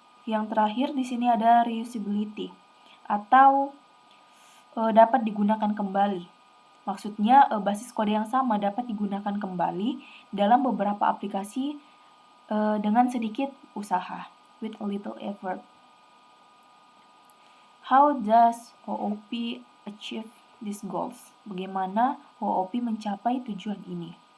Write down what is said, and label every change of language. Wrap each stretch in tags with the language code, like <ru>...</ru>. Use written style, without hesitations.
<id>Yang terakhir di sini ada reusability atau dapat digunakan kembali. Maksudnya basis kode yang sama dapat digunakan kembali dalam beberapa aplikasi dengan sedikit usaha,</id> <en>with a little effort. How does OOP achieve these goals?</en> <id>Bagaimana OOP mencapai tujuan ini?</id>